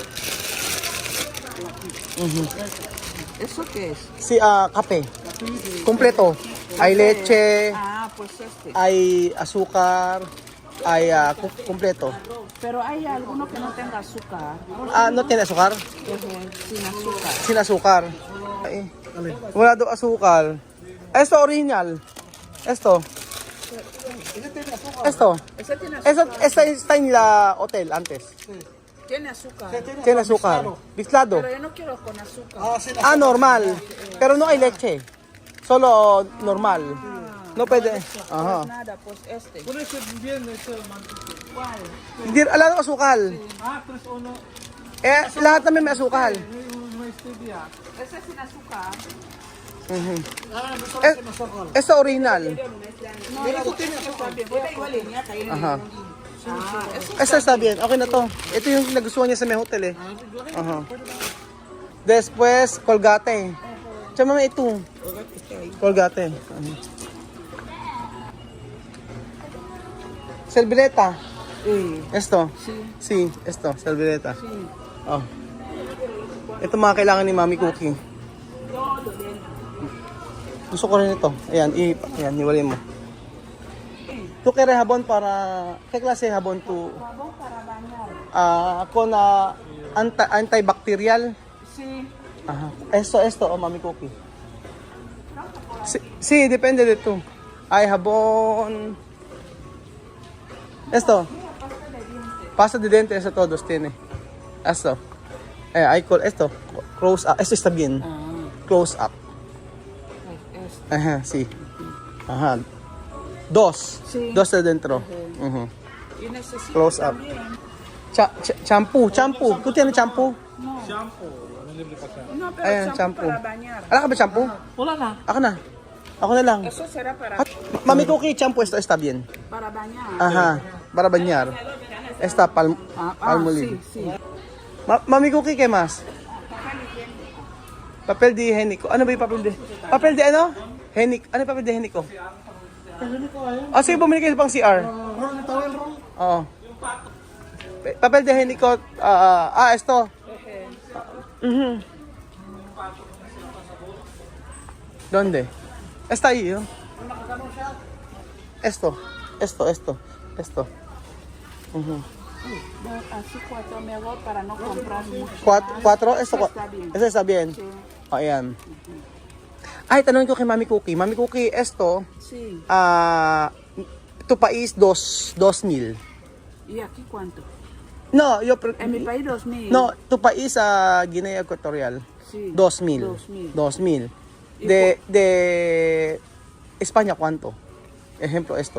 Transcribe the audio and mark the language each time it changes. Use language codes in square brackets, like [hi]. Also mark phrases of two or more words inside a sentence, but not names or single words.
[es] ¿Eso qué es? Sí, café. Completo. Hay leche, Pues este. hay azúcar, hay completo. Pero hay alguno que no tenga azúcar. ¿No tiene azúcar? Sin azúcar. Sin azúcar. [tl] Wala daw azúcar. [es] Esto original. Esto. Ese tiene azúcar. Esta está en la hotel antes. Tiene azúcar. Tiene azúcar. Bislado. Pero yo no quiero con azúcar. Normal. Pero no hay leche. Solo normal. No puede. Ajá. Nada, pues este. Por eso bien [tl] ito man. Hindi, alam ng asukal. 3-1. Lahat namin may asukal. May stevia. [es] Ese es sin azúcar. [tl] Gusto ko masakal. Ito original. [es] Pero eso tiene azúcar. Igual en ya caí en Ajá. eso. Ito está bien. [tl] Okay na to. Ito yung nagustuhan niya sa may hotel eh. Ajá. [es] Después, [tl] Colgate. Tsama may ito. [es] Colgate. Servileta. Esto. Sí, esto. Servileta. Oh. [tl] Ito mga kailangan ni Mami Cookie. Gusto ko rin ito. Ayan, hiwalay mo. [es] ¿Tú quieres jabón para... ¿Qué clase de jabón tú? Jabón para bañar. Con antibacterial. Sí. Ajá. Esto, Mami Cookie. Sí, depende de tú. Hay jabón... Esto. Pasta de dientes, eso todos tiene. Esto. Esto. Close up. Esto está bien. Close up. Ajá, sí. Ajá. Dos. Sí. Dos de dentro. Ujú. Y necesito Close up. también. Champú. ¿Tú tienes champú? [tl] Shampoo. Libre pa siya. [es] No, pero [tl] Ayan, shampoo shampoo. [es] para bañar. [tl] Ala ka ba shampoo? Wala na. Ako na. Ako na lang. [es] Eso será para, Mami Cookie, shampoo esto está bien. para bañar. Ajá, para bañar. Esta palmolive. Sí, sí. Mami Cookie, ¿qué más? Papel de higiénico. [tl] Ano ba yung [es] papel de... Papel de [tl] ano? Higienic. Ano yung [es] papel de higiénico? [tl] Ah, sige, bumili kayo pang CR. Oo. [es] Papel de higiénico. Esto. ¿Dónde? Está ahí, ¿no? Esto. Así 4 mejor para no comprar mucho. Cuatro? Esto, Está bien. eso está bien. Sí. [tl] O, ayan. Ay, tanongin ko kay Mami Cookie. Mami Cookie, [es] esto, Sí. tu país 2,000. ¿Y aquí cuánto? No, En mi país 2,000. No, tu país Guinea Ecuatorial. Sí. 2,000. 2,000. ¿Y De España, ¿cuánto? Ejemplo, esto.